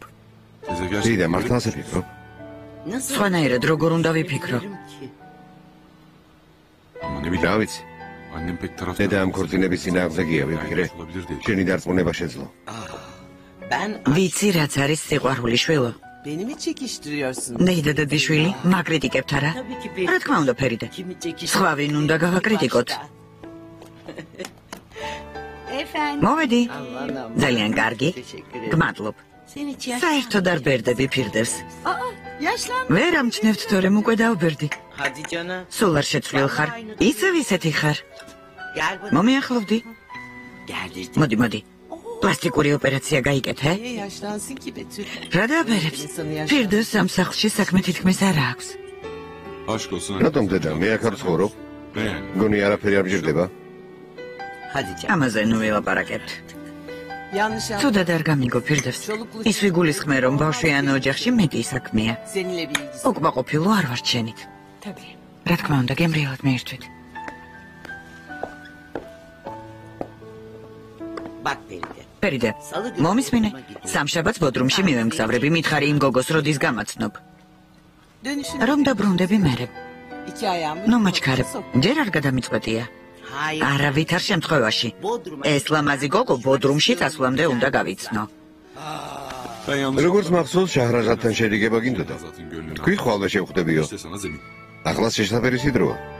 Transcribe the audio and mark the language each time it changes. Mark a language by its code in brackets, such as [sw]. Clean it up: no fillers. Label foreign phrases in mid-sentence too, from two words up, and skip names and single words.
[ka] დიდა მართლა ასე ფიქრობ? სხვანაირად როგორ უნდა ვიფიქრო? რა ვიცი. დედა ამ ქორწინების წინააღმდეგ გია ვიფიქრე. შენი დარწმუნება შეძლო. ვიცი რაც არის სიყვარული შვილო. [tr] Beni mi çekiştiriyorsun? [ka] Deyda დედიშვილი, მაკრიტიკებთ არა? რა თქმა უნდა, ფერიდე. სხვა ვინ უნდა გავაკრიტიკოთ? მოვედი. ძალიან კარგი. გმადლობ. საერთოდ არ ბერდები ფირდებს. ვერ ამჩნევთ თორემ უკვე დავბერდი. [tr] Hadi cana. [ka] სულ არ შეცვლილ ხარ. ისევ ისეთი ხარ. მომიახლოვდი. მოდი. პლასტიკური ოპერაცია გაიკეთე? [tr] Niye yaşlansın ki Betül? [ka] რა დააბერებს? ფირდოს ამ სახლში საქმე თითქმის არ აქვს. რატომ დედა მე აქ არ ცხოვრობ? გონი არაფერი არ მჭირდება? [tr] Hadi cana. [ka] ამაზე ნუ ვილაპარაკებთ. [tr] Yanlış [ka] თუ [tr] anladın. [ka] და არ გამიგო ფირდებს. ის ვიგულისხმე რომ ბავშვიან ოჯახში მეტი საქმეა. [tr] Seninle bir ilgisi. [ka] უკმაყოფილო არ ვარ შენით. რა თქმა უნდა, გემრიელად მიირთვით. [tr] Bak Feride. [ka] ფერიდე, მომისმინე. სამშაბათს ბოდრუმში მივემგზავრები, მითხარი იმ გოგოს როდის გამაცნობ. [tr] Dönüşünü [ka] რომ დაბრუნდები მერე. [tr] iki ayağımı. [ka] ნუ მაჩქარებ, ჯერ არ გადამიწყვეტია. [tr] Hayır. [ka] არავითარ შემთხვევაში. ეს ლამაზი გოგო ბოდრუმში წასვლამდე უნდა გავიცნო. როგორც მახსოვს შაჰრაზადთან შერიგება გინდოდა? თქვი ხვალ შევხვდებიო. ახლა შესაძლებელი დროა.